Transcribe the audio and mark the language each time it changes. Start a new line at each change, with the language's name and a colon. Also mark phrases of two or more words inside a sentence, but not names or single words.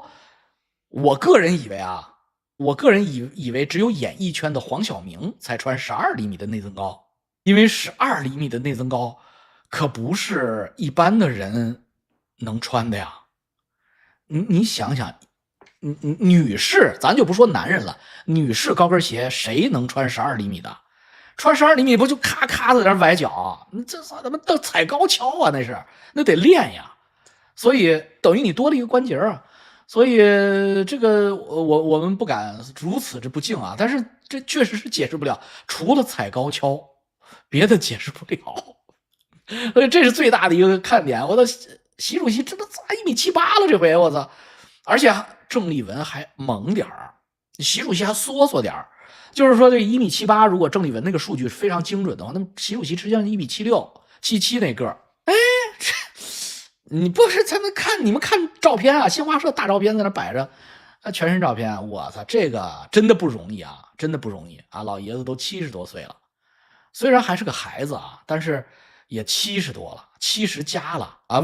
Chinese: 我個人以為只有演藝圈的黃曉明才穿12厘米的內增高，因為12厘米的內增高可不是一般的人能穿的呀。你想想，女士，咱就不說男人了，女士高跟鞋誰能穿12厘米的？穿12厘米不就咔咔的在那崴脚？這他媽的踩高蹺啊，那得練呀。所以等於你多了一個關節啊。所以這個我們不敢如此之不敬啊，但是這確實是解釋不了，除了踩高蹺，別的解釋不了。所以這是最大的一個看點。我的習主席真的1.78米了，這回我操！而且鄭麗文還猛點兒，習主席還縮點兒。就是說這1.78米，如果鄭麗文那個數據非常精準的話，那麼習主席實際上1.76米、1.77那個。哎，你不是才能看你們看照片啊？新華社大照片在那擺着，全身照片，我操，這個真的不容易啊，真的不容易啊！老爺子都70多歲了，雖然還是個孩子啊，但是也70多了，70加了啊！